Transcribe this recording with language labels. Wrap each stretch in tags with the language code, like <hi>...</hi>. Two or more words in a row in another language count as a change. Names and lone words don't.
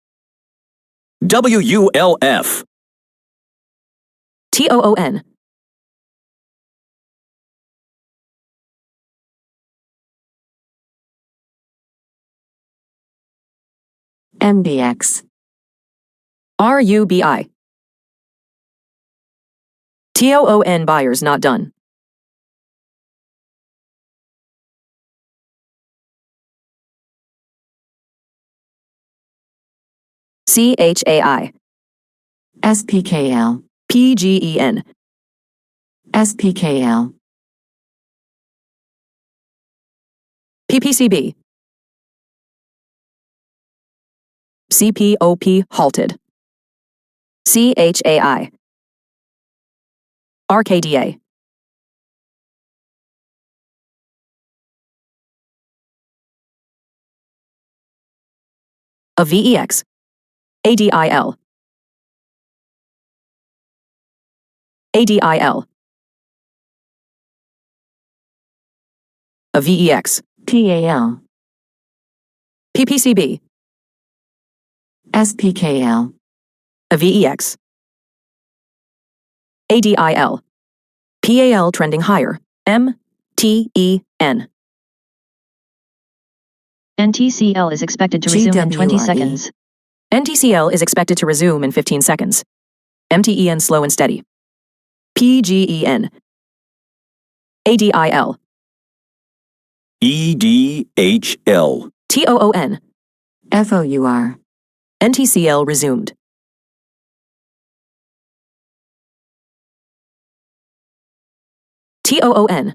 <en>WULF. TOON. MBX. RUBI. TOON buyers not done. CHAI. SPKL. PGEN. SPKL. PPCB. CPOP halted. CHAI. RKDA. A VEX. ADIL. ADIL. A VEX. TAL. PPCB. SPKL. A VEX. ADIL. PAL trending higher. MTEN. NTCL is expected to resume in 20 GWRE. seconds. NTCL is expected to resume in 15 seconds. MTEN slow and steady. PGEN. ADIL. EDHL. TOON. FOUR. NTCL resumed. TOON.</en>